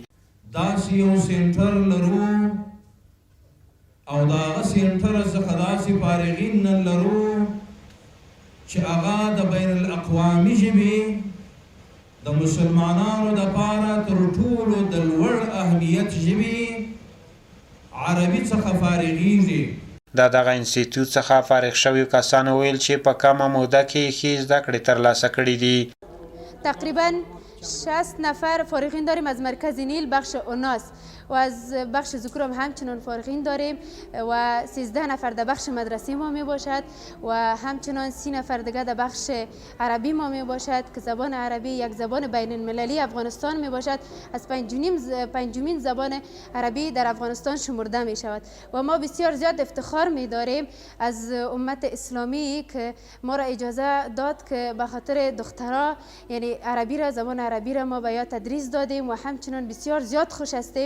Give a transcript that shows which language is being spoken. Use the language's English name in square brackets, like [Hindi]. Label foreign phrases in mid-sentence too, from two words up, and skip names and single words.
[Pashto] داسې یو سینټر لرو او د هغه سینټر څخه داسې فارغین نن لرو چې هغه د بین الاقوامي ژبې د مسلمانانو دپاره تر ټولو د لوړ اهمیت ژبې عربي څخه فارغیږي. د دغه انسټیټیوټ څخه فارغ شویو کسانو ویل چې په کمه موده کې ښې زده کړې ترلاسه کړي دي. [Persian] تقریبا 60 نفر فارغین داریم از مرکز نیل بخش اوناس و از بخش ذکور هم همچنان فارغین داریم و 13 نفر در بخش مدرسه ما می باشد و همچنان 30 نفر دیگه در بخش عربی ما می باشد که زبان عربی یک زبان بین المللی افغانستان می باشد، از پنجمین زبان عربی در افغانستان شمرده می شود و ما بسیار زیاد افتخار می داریم از امت اسلامی که ما را اجازه داد که به خاطر دخترها یعنی عربی را زبان عربی را ما به یاد تدریس دادیم و همچنان بسیار زیاد خوش هستیم.